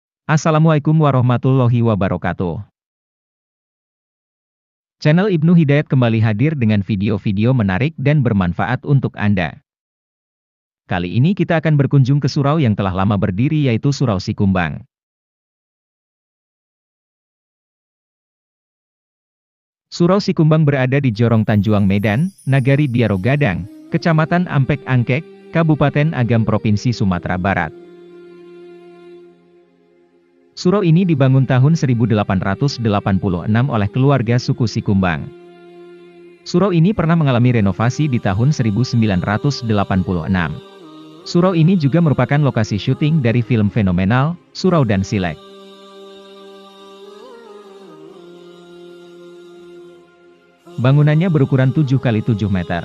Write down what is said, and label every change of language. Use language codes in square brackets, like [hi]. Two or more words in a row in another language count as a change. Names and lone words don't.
[ar] Assalamualaikum warahmatullahi wabarakatuh. [id] Channel Ibnu Hidayat kembali hadir dengan video-video menarik dan bermanfaat untuk Anda. Kali ini kita akan berkunjung ke surau yang telah lama berdiri, yaitu Surau Sikumbang. Surau Sikumbang berada di Jorong Tanjuang Medan, Nagari Biaro Gadang, Kecamatan Ampek Angkek, Kabupaten Agam Provinsi Sumatera Barat. Surau ini dibangun tahun 1886 oleh keluarga suku Sikumbang. Surau ini pernah mengalami renovasi di tahun 1986. Surau ini juga merupakan lokasi syuting dari film fenomenal, Surau dan Silek. Bangunannya berukuran 7 x 7 meter.